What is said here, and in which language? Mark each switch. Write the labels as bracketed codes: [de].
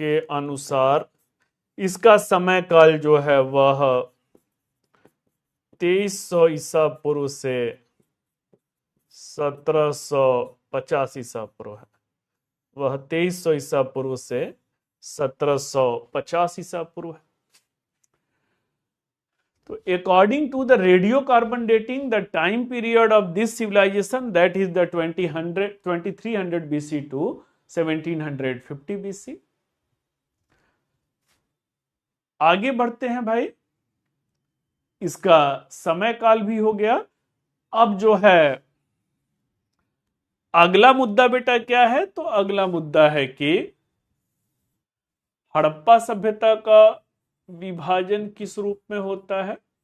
[hi] अनुसार इसका समय काल जो है वह 2300 ईसा पूर्व से 1750 ईसा पूर्व है। वह 2300 ईसा पूर्व से 1750 ईसा पूर्व है। [en] तो according to the radiocarbon dating, the time period of this civilization that is the 2300 BC to 1750 BC। [hi] आगे बढ़ते हैं भाई, इसका समय काल भी हो गया। अब जो है अगला मुद्दा बेटा क्या है, तो अगला मुद्दा है कि हड़प्पा सभ्यता का विभाजन किस रूप में होता है।